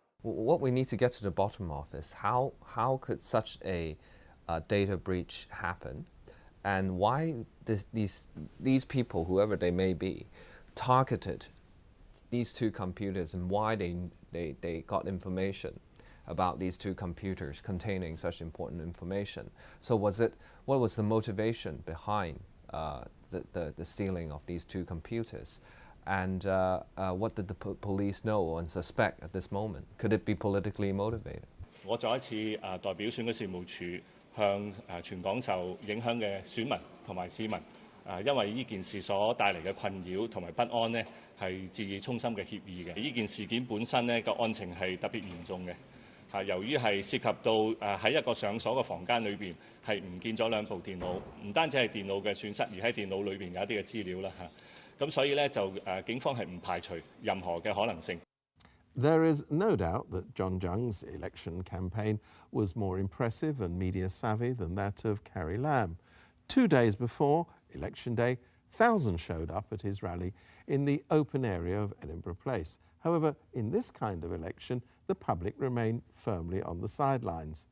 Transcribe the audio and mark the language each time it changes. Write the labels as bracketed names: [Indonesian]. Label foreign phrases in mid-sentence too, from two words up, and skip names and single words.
[English] what we need to get to the bottom of is how could such a data breach happen, and why these people, whoever they may be, targeted these two computers, and why they got information about these two computers containing such important information. So what was the motivation behind the stealing of these two computers? And what did the police know and suspect at this moment? Could it be politically motivated? [Cantonese] 我再一次代表選舉事務處向全港受影響嘅選民同埋市民，因為呢件事所帶嚟嘅困擾同埋不安呢，係致以衷心嘅歉意嘅。呢件事件本身呢個案情係特別嚴重嘅。由於係涉及到喺一個上鎖嘅房間裏邊係唔見咗兩部電腦，唔單止係電腦嘅損失，而喺電腦裏邊有一啲嘅資料啦咁所以咧就警方係唔排除任何嘅可能性。 [English] There is no doubt that John Tsang's election campaign was more impressive and media savvy than that of Carrie Lam. 2 days before Election Day, thousands showed up at his rally in the open area of Edinburgh Place. However, in this kind of election, the public remain firmly on the sidelines.